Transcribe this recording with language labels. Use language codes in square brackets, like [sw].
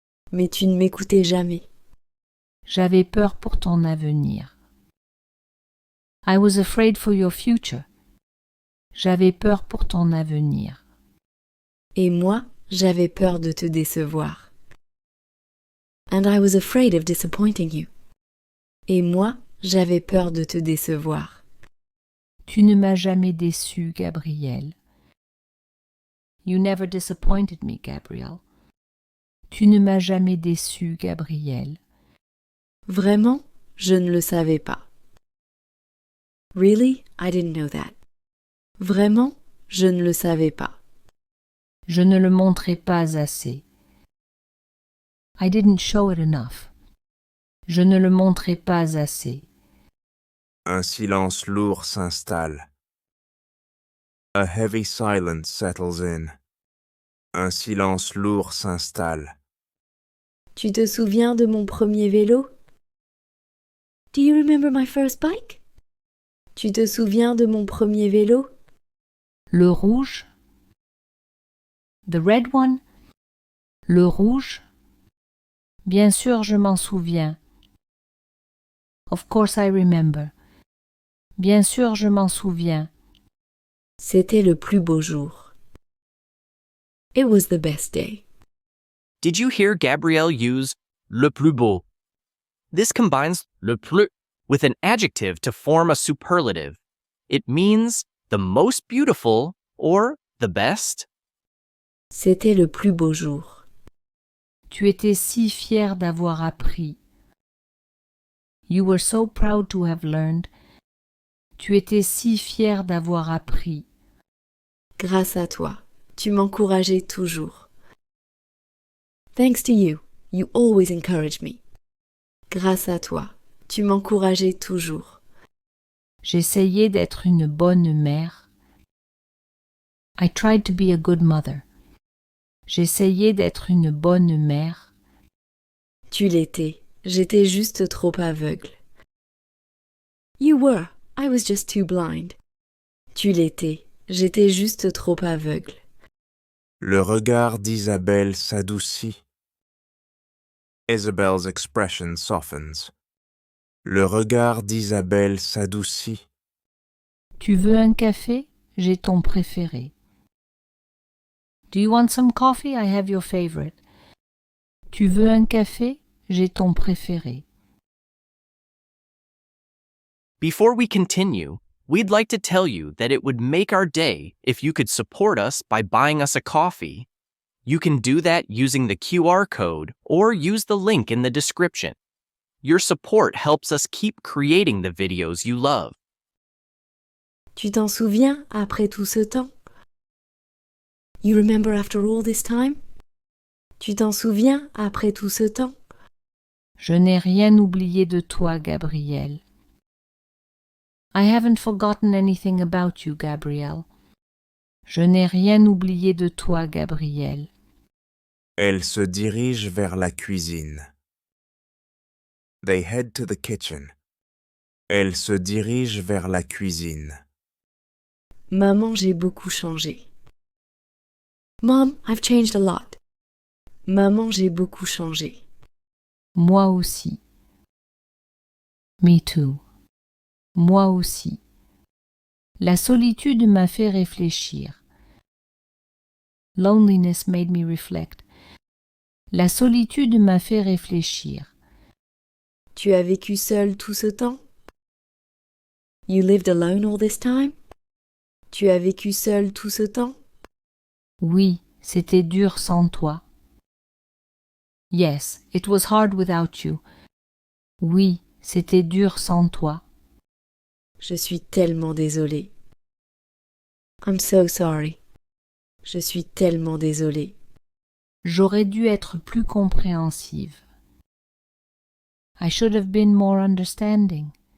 [fr] Mais tu ne m'écoutais jamais. J'avais peur pour ton avenir. [en] I was afraid for your future. [fr] J'avais peur pour ton avenir. Et moi, j'avais peur de te décevoir. [en] And I was afraid of disappointing you. [fr] Et moi, j'avais peur de te décevoir. Tu ne m'as jamais déçu, Gabriel. [en] You never disappointed me, Gabriel. [fr] Tu ne m'as jamais déçu, Gabriel. Vraiment, je ne le savais pas. [en] Really, I didn't know that. [fr] Vraiment, je ne le savais pas. Je ne le montrais pas assez. [en] I didn't show it enough. [fr] Je ne le montrais pas assez. Un silence lourd s'installe. [en] A heavy silence settles in. [fr] Un silence lourd s'installe. Tu te souviens de mon premier vélo? [en] Do you remember my first bike? [fr] Tu te souviens de mon premier vélo? Le rouge? [en] The red one? [fr] Le rouge? Bien sûr, je m'en souviens. [en] Of course I remember. [fr] Bien sûr, je m'en souviens. C'était le plus beau jour. [en] It was the best day. Did you hear Gabrielle use le plus beau? This combines le plus with an adjective to form a superlative. It means the most beautiful or the best. [fr] C'était le plus beau jour. Tu étais si fier d'avoir appris. [en] You were so proud to have learned. [fr] Tu étais si fier d'avoir appris. Grâce à toi, tu m'encourageais toujours. [en] Thanks to you, you always encouraged me. [fr] Grâce à toi, tu m'encourageais toujours. J'essayais d'être une bonne mère. [en] I tried to be a good mother. [fr] J'essayais d'être une bonne mère. Tu l'étais, j'étais juste trop aveugle. [en] You were, I was just too blind. [fr] Tu l'étais, j'étais juste trop aveugle. Le regard d'Isabelle s'adoucit. [en] Isabel's expression softens. [fr] Le regard d'Isabelle s'adoucit. Tu veux un café? J'ai ton préféré. [en] Do you want some coffee? I have your favorite. [fr] Tu veux un café? J'ai ton préféré. [en] Before we continue, we'd like to tell you that it would make our day if you could support us by buying us a coffee. You can do that using the QR code or use the link in the description. Your support helps us keep creating the videos you love. [fr] Tu t'en souviens après tout ce temps? [en] You remember after all this time? [fr] Tu t'en souviens après tout ce temps? Je n'ai rien oublié de toi, Gabriel. [en] I haven't forgotten anything about you, Gabriel. [fr] Je n'ai rien oublié de toi, Gabriel. Elle se dirige vers la cuisine. [en] They head to the kitchen. [fr] Elle se dirige vers la cuisine. Maman, j'ai beaucoup changé. [en] Mom, I've changed a lot. [fr] Maman, j'ai beaucoup changé. Moi aussi. [en] Me too. [fr] Moi aussi. La solitude m'a fait réfléchir. [en] Loneliness made me reflect. [fr] La solitude m'a fait réfléchir. Tu as vécu seule tout ce temps? [en] You lived alone all this time? [fr] Tu as vécu seule tout ce temps? Oui, c'était dur sans toi. [en] Yes, it was hard without you. [fr] Oui, c'était dur sans toi. Je suis tellement désolée. [en] I'm so sorry. [fr] Je suis tellement désolée. J'aurais dû être plus compréhensive. [en] I should have been more understanding.